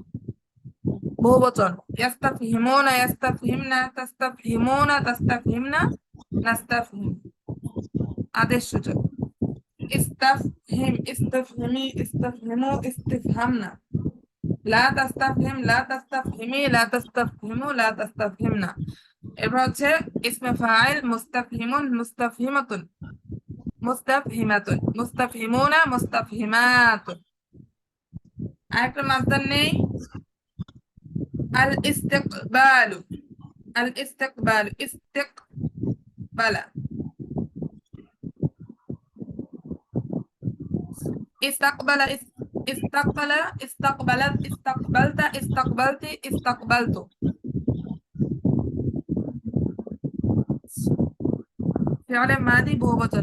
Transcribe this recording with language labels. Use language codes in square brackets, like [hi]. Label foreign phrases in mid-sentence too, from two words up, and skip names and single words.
[bn] বহুবচন। [ar] يستفهمون، يستفهمن، تستفهمون، تستفهمن، نستفهم. [bn] আদেশসূচক। [ar] استفهم، استفهمي، استفهموا، استفهمن. لا تستفهم، لا تستفهمي، لا تستفهموا، لا تستفهمن. [bn] এরপর হচ্ছে ইসমে ফাইল [ar] مستفهمون، مستفهمات، مستفهمات، مستفهمونا، مستفهمات. [bn] আরেকটা মাসদার নেই, [ar] الاستقبالُ، الاستقبالُ، استقبالا، استقبلا، استقبلا، استقبلت، استقبلتَ، استقبلتِ، استقبلتُ. فعل ماضي [bn] বহুবচন।